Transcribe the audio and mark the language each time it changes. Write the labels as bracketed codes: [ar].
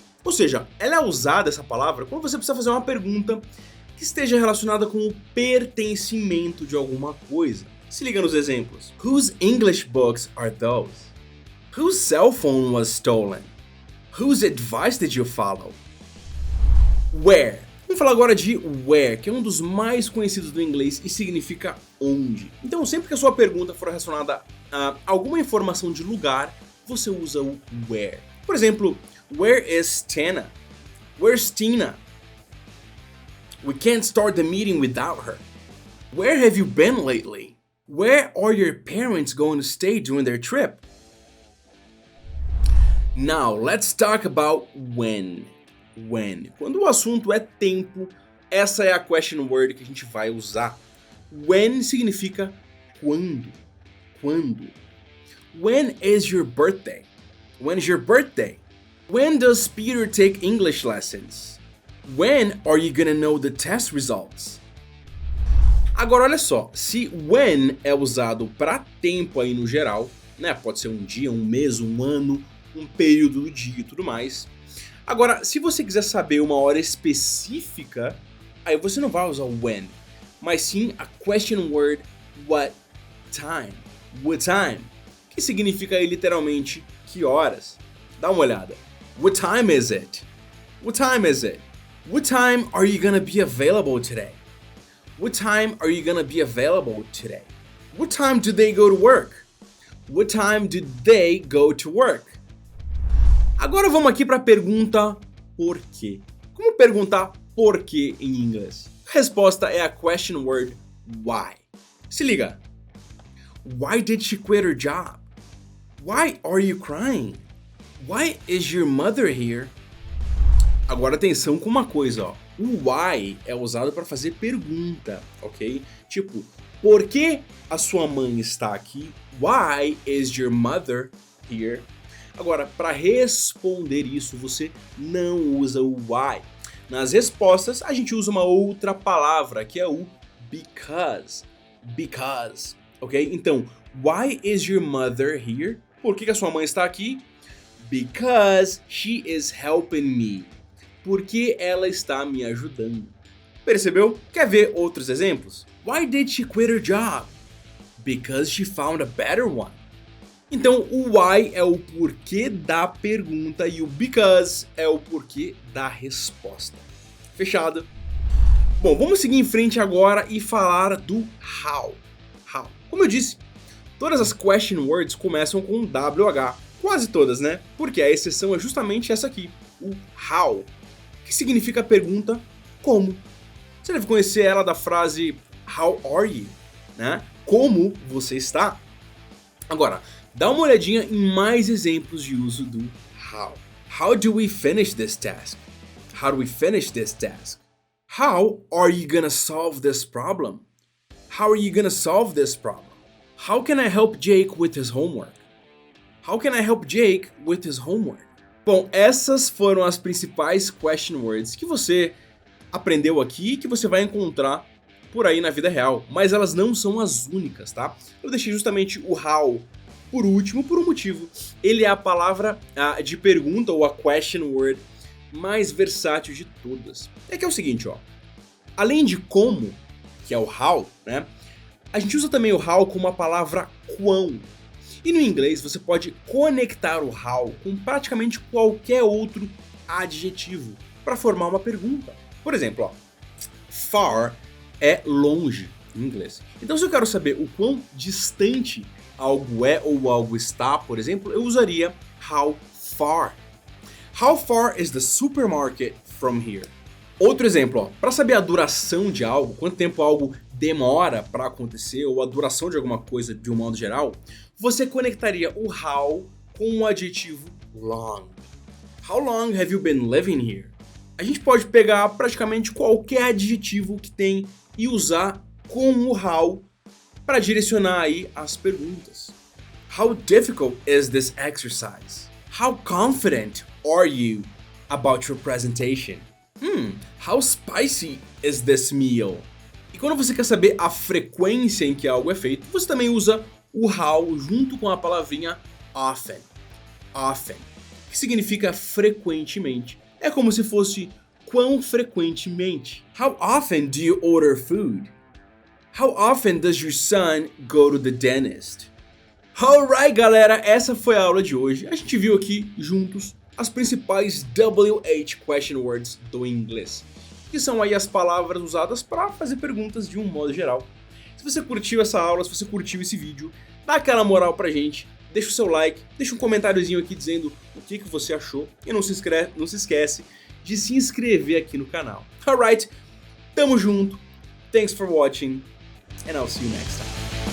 [pt] Ou seja, ela é usada, essa palavra, quando você precisa fazer uma pergunta que esteja relacionada com o pertencimento de alguma coisa. Se liga nos exemplos. [en] Whose English books are those? Whose cell phone was stolen? Whose advice did you follow? Where. [pt] Vamos falar agora de where, que é um dos mais conhecidos do inglês e significa onde. Então, sempre que a sua pergunta for relacionada a alguma informação de lugar, você usa o where. Por exemplo, [en] where is Tina? Where's Tina? We can't start the meeting without her. Where have you been lately? Where are your parents going to stay during their trip? Now, let's talk about when. When. [pt] Quando o assunto é tempo, essa é a question word que a gente vai usar. When significa quando. Quando. [en] When is your birthday? When is your birthday? When does Peter take English lessons? When are you gonna know the test results? [pt] Agora olha só, se when é usado para tempo aí no geral, né? Pode ser um dia, um mês, um ano, um período do dia e tudo mais. Agora, se você quiser saber uma hora específica, aí você não vai usar o when, mas sim a question word what time. What time, que significa aí literalmente que horas. Dá uma olhada. [en] What time is it? What time is it? What time are you gonna be available today? What time are you gonna be available today? What time do they go to work? What time do they go to work? [pt] Agora vamos aqui para a pergunta por quê. Como perguntar por quê em inglês? A resposta é a question word why. Se liga. [en] Why did she quit her job? Why are you crying? Why is your mother here? [pt] Agora atenção com uma coisa, ó. O why é usado para fazer pergunta, ok? Tipo, por que a sua mãe está aqui? [en] Why is your mother here? [pt] Agora, para responder isso, você não usa o why. Nas respostas, a gente usa uma outra palavra, que é o because. [en] Because, ok? [pt] Então, [en] why is your mother here? [pt] Por que a sua mãe está aqui? [en] Because she is helping me. [pt] Porque ela está me ajudando. Percebeu? Quer ver outros exemplos? [en] Why did she quit her job? Because she found a better one. [pt] Então o why é o porquê da pergunta e o because é o porquê da resposta. Fechado? Bom, vamos seguir em frente agora e falar do how. How. Como eu disse, todas as question words começam com WH. Quase todas, né? Porque a exceção é justamente essa aqui, o how, que significa a pergunta como. Você deve conhecer ela da frase [en] How are you? [pt] Né? Como você está? Agora, dá uma olhadinha em mais exemplos de uso do how. [en] How do we finish this task? How do we finish this task? How are you gonna solve this problem? How are you gonna solve this problem? How can I help Jake with his homework? How can I help Jake with his homework? [pt] Bom, essas foram as principais question words que você aprendeu aqui e que você vai encontrar por aí na vida real, mas elas não são as únicas, tá? Eu deixei justamente o how por último por um motivo. Ele é a palavra de pergunta ou a question word mais versátil de todas. É que é o seguinte, ó. Além de como, que é o how, né? A gente usa também o how como a palavra quão. E no inglês você pode conectar o how com praticamente qualquer outro adjetivo para formar uma pergunta. Por exemplo, ó, far é longe em inglês. Então se eu quero saber o quão distante algo é ou algo está, por exemplo, eu usaria how far. [en] How far is the supermarket from here? [pt] Outro exemplo, para saber a duração de algo, quanto tempo algo demora para acontecer ou a duração de alguma coisa de um modo geral, você conectaria o how com o adjetivo long. [en] How long have you been living here? [pt] A gente pode pegar praticamente qualquer adjetivo que tem e usar com o how para direcionar aí as perguntas. [en] How difficult is this exercise? How confident are you about your presentation? How spicy is this meal? [pt] E quando você quer saber a frequência em que algo é feito, você também usa o how junto com a palavrinha often. Often, que significa frequentemente. É como se fosse quão frequentemente. [en] How often do you order food? How often does your son go to the dentist? [pt] Alright, galera, essa foi a aula de hoje. A gente viu aqui juntos as principais WH question words do inglês, que são aí as palavras usadas para fazer perguntas de um modo geral. Se você curtiu essa aula, se você curtiu esse vídeo, dá aquela moral pra gente, deixa o seu like, deixa um comentáriozinho aqui dizendo o que você achou e não se esquece de se inscrever aqui no canal. Alright, tamo junto, [en] thanks for watching, and I'll see you next time.